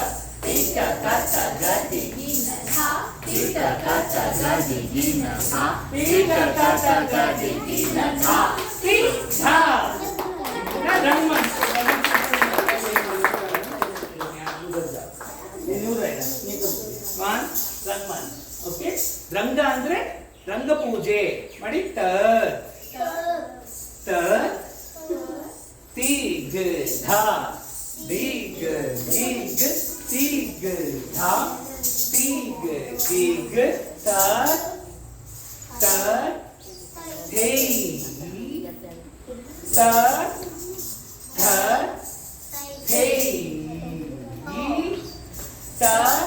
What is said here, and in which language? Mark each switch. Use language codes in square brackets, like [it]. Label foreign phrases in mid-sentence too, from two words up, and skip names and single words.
[en] Tika, kata, gadi, dha. Tika, kata, gadi, dha. Tika, kata, gadi, dha. Tika. Rangman. Rangman. Okay? [kn] ರಂಗ ಅಂದ್ರೆ ರಂಗ ಪೂಜೆ ಮಾಡಿ. ತ ತ ತೀಗ್ ಧ ದೀಗ್ ದೀಗ್ ತೀಗ್ ಧ ತೀಗ್ ದೀಗ್ ತ ತ ಥೇ ತ ಥ ಥೇ ತ